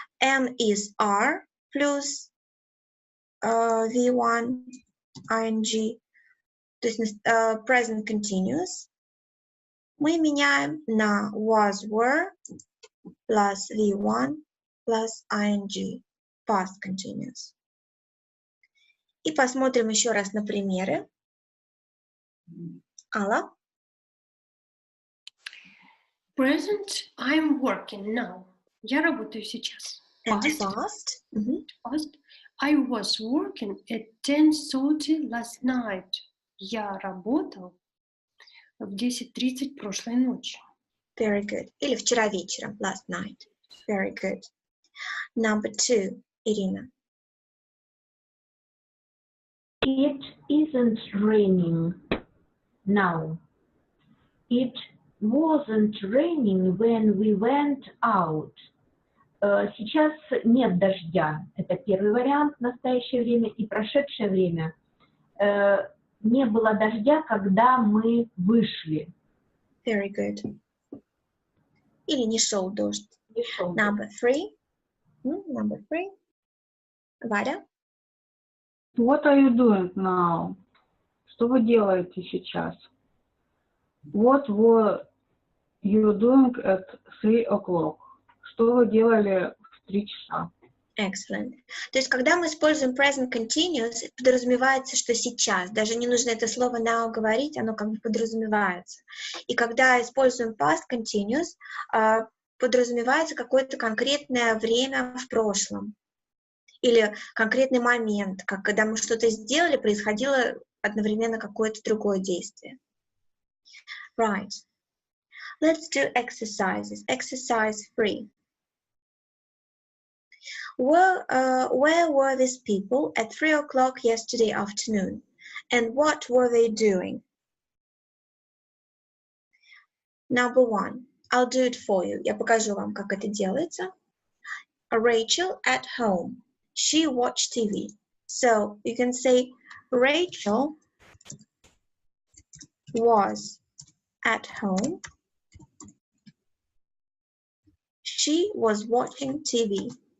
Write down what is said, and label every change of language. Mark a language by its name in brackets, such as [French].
[English] Am is are плюс V1 ing, [Russian] то есть [English] present continuous. [Russian] Мы меняем на [English] was, were plus V1 plus ing, past continuous. [Russian] И посмотрим еще раз на примеры. Алла? [English] Present, I'm working now. [Russian] Я работаю сейчас. [English] And past? Past. I was working at 10:30 last night. [Russian] Я работал в 10:30 прошлой ночью. [English] Very good. [Russian] Или вчера вечером, [English] last night. Very good. Number 2, Irina. It isn't raining now. It wasn't raining when we went out. [Russian] Сейчас нет дождя. Это первый вариант, настоящее время, и прошедшее время. Не было дождя, когда мы вышли. [English] Very good. [Russian] Или не шел дождь. Не шел дождь. [English] Number 3. Number 3. Варя? What are you doing now? [Russian] Что вы делаете сейчас? [English] What were you doing at 3 o'clock? [Russian] Что вы делали в 3 часа? [English] Excellent. [Russian] То есть, когда мы используем present continuous, подразумевается, что сейчас. Даже не нужно это слово now говорить, оно как бы подразумевается. И когда используем past continuous, подразумевается какое-то конкретное время в прошлом. Или конкретный момент, как когда мы что-то сделали, происходило одновременно какое-то другое действие. [English] Right. Let's do exercises. Exercise 3. Where were these people at 3 o'clock yesterday afternoon? And what were they doing? Number 1. I'll do it for you. [Russian] Я покажу вам, как это делается. [English] Rachel at home. She watched TV. So you can say Rachel was at home. She was watching TV.